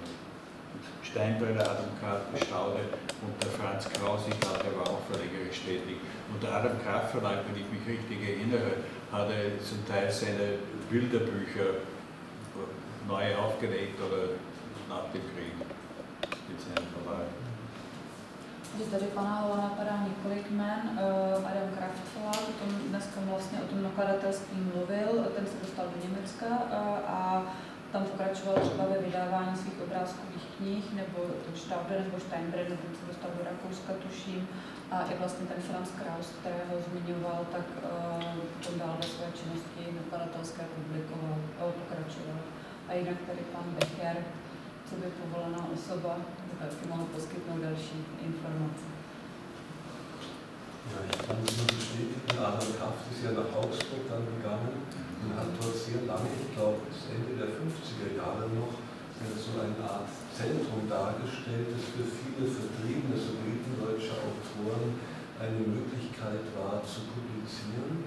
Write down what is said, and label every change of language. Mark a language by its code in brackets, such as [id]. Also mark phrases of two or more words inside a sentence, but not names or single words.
[de] Steinbrenner, Adam Kraft, Staude und der Franz Kraus, ich glaube, der war auch verlegerisch tätig. Und der Adam Kraft Verlag, wenn ich mich richtig erinnere, hat er zum Teil seine Bilderbücher neu aufgelegt oder nach dem Krieg mit seinem Verlag. [cs] Tady pana Hola napadá několik jmen. Adam Kraftfela, dneska vlastně o tom nakladatelství mluvil, ten se dostal do Německa a tam pokračoval třeba ve vydávání svých obrázkových knih, nebo Stauder nebo Steinbrenner, ten se dostal do Rakouska, tuším, a i vlastně ten Franz Kraus, kterého zmiňoval, tak potom dál ve své činnosti nakladatelské publikoval, pokračoval. A jinak tady pan Becher, co by povolená osoba, taky mohl poskytnout další informace. [de] Ja, ich kann das nur bestätigen. Adam Kraft ist ja nach Augsburg dann gegangen und hat dort sehr lange, ich glaube bis Ende der 50er Jahre noch, so eine Art Zentrum dargestellt, das für viele vertriebene sudetendeutsche Autoren eine Möglichkeit war zu publizieren.